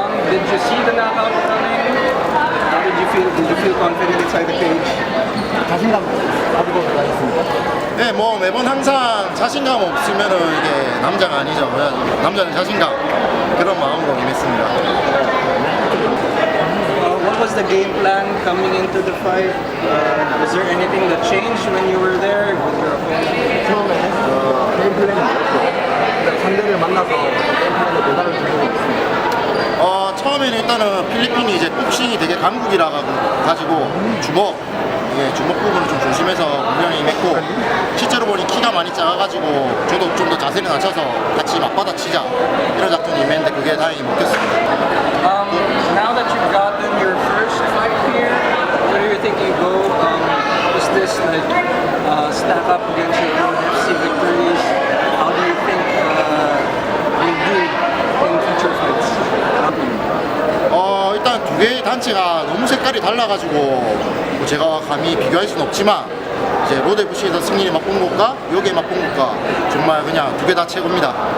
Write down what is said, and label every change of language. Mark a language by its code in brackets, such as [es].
[en] Did you see the knockout coming? How did you feel? Did you feel confident inside the cage? [ko] 자신감 가지고 들어가셨습니까? 네, 매번 항상 자신감 없으면은 이게 남자가 아니죠. 남자는 자신감 그런 마음으로 임했습니다. [en] What was was the game plan coming into the fight? Was there anything that changed when you were there with your opponent? [ko] 처음에 게임 플랜이 뭐였고 상대를 만나서 게임 플랜을 대단히 준비하고 있습니다. 처음에는 일단은 필리핀이 이제 복싱이 되게 강국이라 가지고 주먹 부분을 좀 조심해서 운영을 임했고 실제로 보니 키가 많이 작아가지고 저도 좀 더 자세를 낮춰서 같이 맞받아치자 이런 작전이 임했는데 그게 다행히 먹혔습니다. [en] Now that you've gotten your first fight here, where do you think you go? Is this like stack up against your BlazeFC victories? How do you think you do in future fights? [ko] 일단 두 개의 단체가 너무 색깔이 달라가지고 뭐 제가 감히 비교할 수는 없지만 이제 로드FC에서 승리를 맛본 것과 여기에 맛본 것과 정말 그냥 두 개 다 최고입니다.